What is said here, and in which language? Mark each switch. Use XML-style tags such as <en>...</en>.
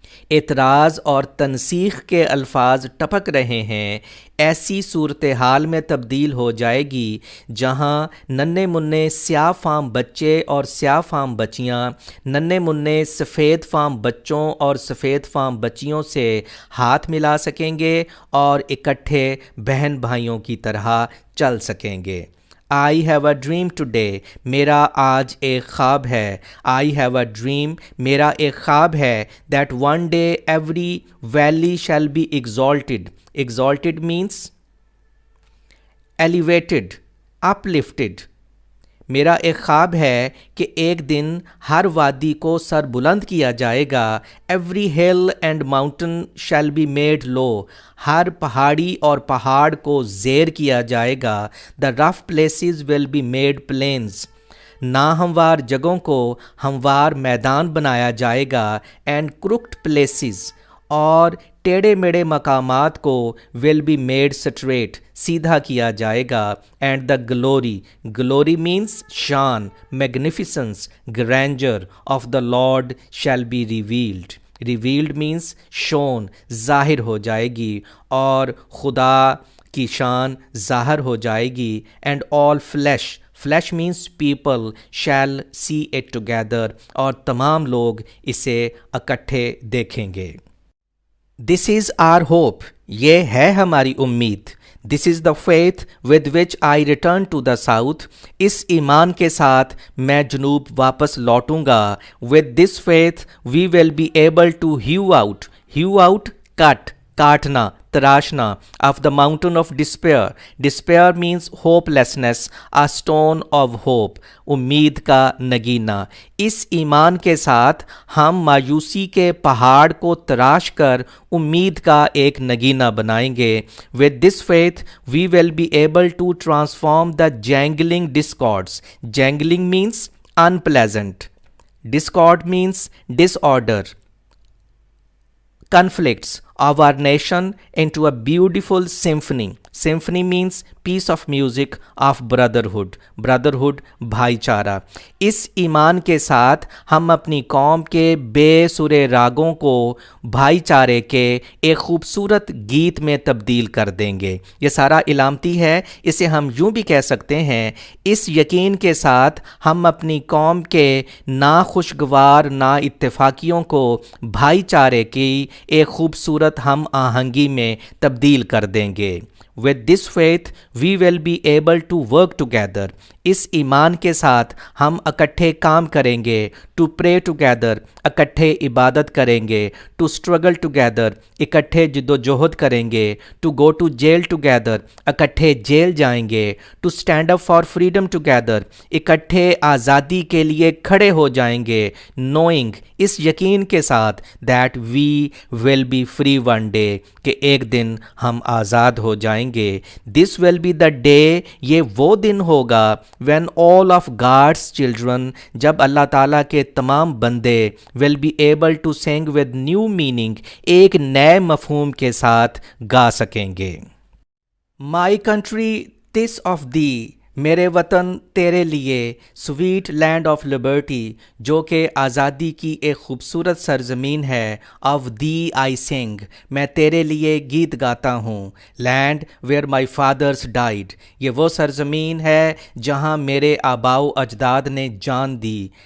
<ur>اعتراض اور تنسیخ کے الفاظ ٹپک رہے ہیں, ایسی صورتحال میں تبدیل ہو جائے گی جہاں ننھے منھے سیاہ فام بچے اور سیاہ فام بچیاں ننھے منھے سفید فام بچوں اور سفید فام بچیوں سے ہاتھ ملا سکیں گے اور اکٹھے بہن بھائیوں کی طرح چل سکیں گے. I have a dream today, میرا آج ایک خواب ہے.</ur> <en>I have a dream,</en> <ur>میرا ایک خواب ہے</ur> <en>that one day every valley shall be exalted. Exalted means elevated, uplifted.</en> <ur>میرا ایک خواب ہے کہ ایک دن ہر وادی کو سر بلند کیا جائے گا.</ur> <en>Every hill and mountain shall be made low.</en> <ur>ہر پہاڑی اور پہاڑ کو زیر کیا جائے گا.</ur> <en>The rough places will be made plains.</en> <ur>ناہموار جگہوں کو ہموار میدان بنایا جائے گا.</ur> <en>And crooked places,</en> <ur>اور ٹیڑے میڑے مقامات کو</ur> <en>will be made straight,</en> <ur>سیدھا کیا جائے گا.</ur> <en>And the glory, glory means شان, magnificence, grandeur of the Lord shall be revealed. Revealed means shown,</en> <ur>ظاہر ہو جائے گی اور خدا کی شان ظاہر ہو جائے گی.</ur> <en>And all flesh, flesh means people, shall see it together,</en> <ur>اور تمام لوگ اسے اکٹھے دیکھیں گے.</ur> <en>This is our hope,</en> <ur>یہ ہے ہماری امید.</ur> <en>This is the faith with which I return to the south,</en> <ur>اس ایمان کے ساتھ میں جنوب واپس لوٹوں گا.</ur> <en>With this faith we will be able to hew out,</en> <ur>کاٹنا, تراشنا,</ur> <en>of the mountain of despair. Despair means hopelessness, a stone of hope,</en> <ur>امید کا نگینہ. اس ایمان کے ساتھ ہم مایوسی کے پہاڑ کو تراش کر امید کا ایک نگینہ بنائیں گے.</ur> <en>With this faith we will be able to transform the jangling discords. Jangling means unpleasant. Discord means disorder, conflicts of our nation into a beautiful symphony. Symphony means piece of music of brotherhood.</en> <ur>Brotherhood, بھائی چارہ. اس ایمان کے ساتھ ہم اپنی قوم کے بے سرے راگوں کو بھائی چارے کے ایک خوبصورت گیت میں تبدیل کر دیں گے. یہ سارا علامتی ہے. اسے ہم یوں بھی کہہ سکتے ہیں, اس یقین کے ساتھ ہم اپنی قوم کے ناخوشگوار نا اتفاقیوں کو بھائی چارے کی ایک خوبصورت ہم آہنگی میں تبدیل کر دیں گے.</ur> <en>With this faith we will be able to work together.</en> <ur>اس ایمان کے ساتھ ہم اکٹھے کام کریں گے.</ur> <en>To pray together,</en> <ur>اکٹھے عبادت کریں گے.</ur> <en>To struggle together,</en> <ur>اکٹھے جد و جہد کریں گے.</ur> <en>To go to jail together,</en> <ur>اکٹھے جیل جائیں گے.</ur> <en>To stand up for freedom together,</en> <ur>اکٹھے آزادی کے لیے کھڑے ہو جائیں گے.</ur> <en>Knowing,</en> <ur>اس یقین کے ساتھ</ur> <en>that we will be free one day,</en> <ur>کہ ایک دن ہم آزاد ہو جائیں گے.</ur> <en>This will be the day,</en> <ur>یہ وہ دن ہوگا</ur> <en>when all of God's children,</en> <ur>جب اللہ تعالیٰ کے تمام بندے</ur> <en>will be able to sing with new meaning,</en> <ur>ایک نئے مفہوم کے ساتھ گا سکیں گے.</ur> <en>My country, 'tis of thee</en> <ur>میرے وطن تیرے لیے</ur> <en>sweet land of liberty</en> <ur>جو کہ آزادی کی ایک خوبصورت سرزمین ہے.</ur> <en>of thee I sing</en> <ur>میں تیرے لیے گیت گاتا ہوں.</ur> <en>land where my fathers died</en> <ur>یہ وہ سرزمین ہے جہاں میرے آباؤ اجداد نے جان دی.</ur>